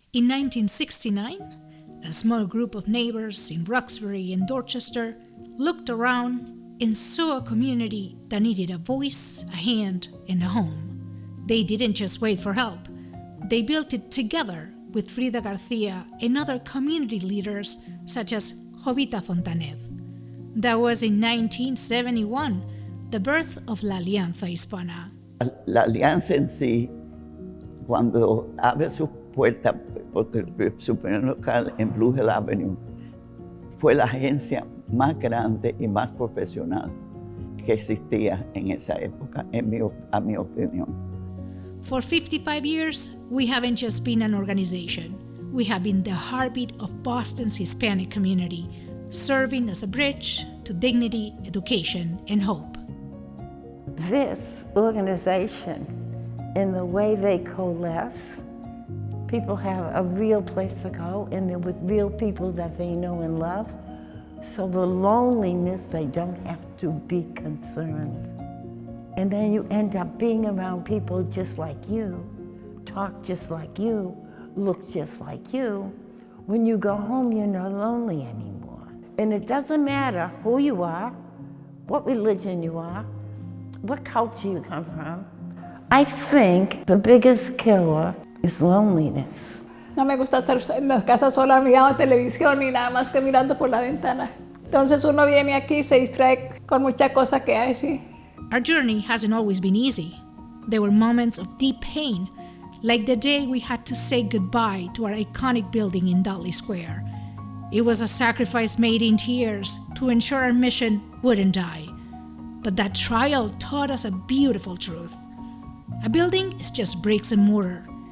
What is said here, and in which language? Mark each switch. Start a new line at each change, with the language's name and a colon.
English: In 1969, a small group of neighbors in Roxbury and Dorchester looked around and saw a community that needed a voice, a hand, and a home. They didn't just wait for help. They built it together with Frida Garcia and other community leaders such as Jovita Fontanez. That was in 1971, the birth of la Alianza Hispana.
Spanish: La Alianza en sí, cuando abre sus puertas, porque su primer local en Blue Hill Avenue fue la agencia más grande y más profesional que existía en esa época, a mi opinión.
English: For 55 years, we haven't just been an organization. We have been the heartbeat of Boston's Hispanic community, serving as a bridge to dignity, education, and hope. This organization, in the way they coalesce, people have a real place to go, and they're with real people that they know and love. So the loneliness, they don't have to be concerned. And then you end up being around people just like you, talk just like you, look just like you. When you go home, you're not lonely anymore. And it doesn't matter who you are, what religion you are, what culture you come from. I think the biggest killer is loneliness.
Spanish: No me gusta estar en la casa sola mirando televisión ni nada más que mirando por la ventana. Entonces uno viene aquí y se distrae con muchas cosas que hay, sí.
English: Our journey hasn't always been easy. There were moments of deep pain, like the day we had to say goodbye to our iconic building in Dudley Square. It was a sacrifice made in tears to ensure our mission wouldn't die. But that trial taught us a beautiful truth. A building is just bricks and mortar.